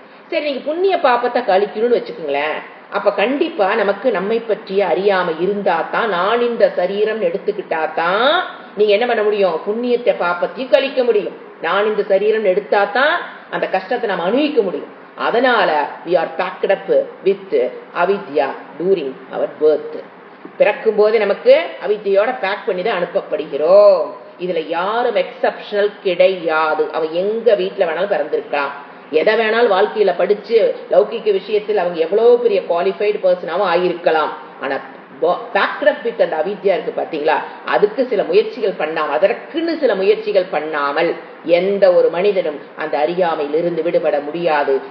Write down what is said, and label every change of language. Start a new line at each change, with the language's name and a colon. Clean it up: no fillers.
Tamil: சரி, நீங்க புண்ணிய பாப்பத்தை கழிக்கணும்னு வச்சுக்கோங்களேன். அப்ப கண்டிப்பா நமக்கு நம்மை பற்றிய அறியாம இருந்தா தான், நான் இந்த சரீரம் எடுத்துக்கிட்டா தான் நீங்க என்ன பண்ண முடியும்? புண்ணியத்தை பாப்பத்தையும் கழிக்க முடியும். நான் இந்த சரீரம் எடுத்தா தான் அந்த கஷ்டத்தை நம்ம அனுபவிக்க முடியும். அதனால
English: we are packed up with avidya during our birth.
Tamil: பிறக்கும் போதே நமக்கு அவித்யோட பேக் பண்ணி தான் அனுப்பப்படுகிறோம். இதுல யாரும் எக்ஸப்ஷனல் கிடையாது. அவ எங்க வீட்டுல வேணாலும் பிறந்திருக்கலாம், எதை வேணாலும் வாழ்க்கையில படிச்சு லௌகிக்க விஷயத்தில் அவங்க எவ்வளவு பெரிய குவாலிஃபைடு பர்சனாவும் ஆகியிருக்கலாம். ஆனா
English: packed up with
Tamil: அந்த அவித்யா இருக்கு பாத்தீங்களா, அதுக்கு சில முயற்சிகள் பண்ணாமல், அதற்குன்னு சில முயற்சிகள் பண்ணாமல் எந்த ஒரு மனிதனும் அந்த அறியாமையிலிருந்து விடுபட முடியாது.